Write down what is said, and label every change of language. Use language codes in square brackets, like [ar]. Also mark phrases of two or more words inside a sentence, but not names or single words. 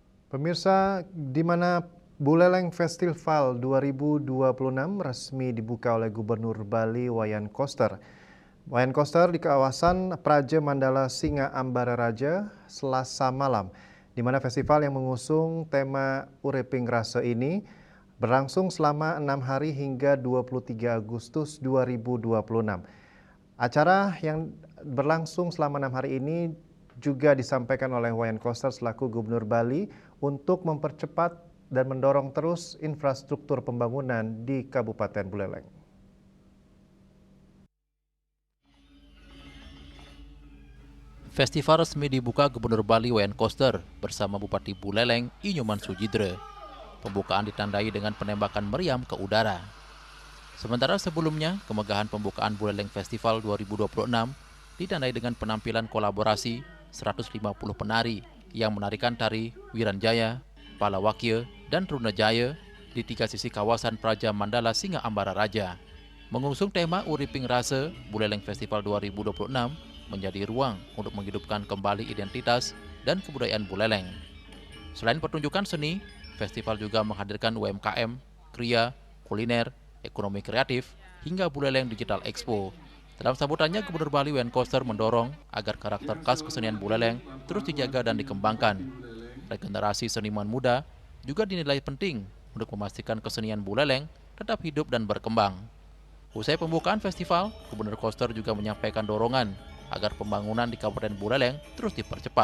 [id] Pemirsa, di mana Buleleng Festival 2026 resmi dibuka oleh Gubernur Bali Wayan Koster. Wayan Koster di kawasan Praja Mandala Singa Ambara Raja Selasa malam, di mana festival yang mengusung tema Uriping Rase ini berlangsung selama 6 hari hingga 23 Agustus 2026. Acara yang berlangsung selama 6 hari ini juga disampaikan oleh Wayan Koster selaku Gubernur Bali untuk mempercepat dan mendorong terus infrastruktur pembangunan di Kabupaten Buleleng. Festival resmi dibuka Gubernur Bali Wayan Koster bersama Bupati Buleleng Inyoman Sujidre. Pembukaan ditandai dengan penembakan meriam ke udara. Sementara sebelumnya, kemegahan pembukaan Buleleng Festival 2026 ditandai dengan penampilan kolaborasi 150 penari yang menarikan tari Wiranjaya, Palawakya, dan Trunajaya di 3 sisi kawasan Praja Mandala Singa Ambara Raja. Mengusung tema Uriping Rase, Buleleng Festival 2026 menjadi ruang untuk menghidupkan kembali identitas dan kebudayaan Buleleng. Selain pertunjukan seni, festival juga menghadirkan UMKM, kriya, kuliner, ekonomi kreatif, hingga Buleleng Digital Expo. Dalam sambutannya, Gubernur Bali Wayan Koster mendorong agar karakter khas kesenian Buleleng terus dijaga dan dikembangkan. Regenerasi seniman muda juga dinilai penting untuk memastikan kesenian Buleleng tetap hidup dan berkembang. Usai pembukaan festival, Gubernur Koster juga menyampaikan dorongan agar pembangunan di Kabupaten Buleleng terus dipercepat.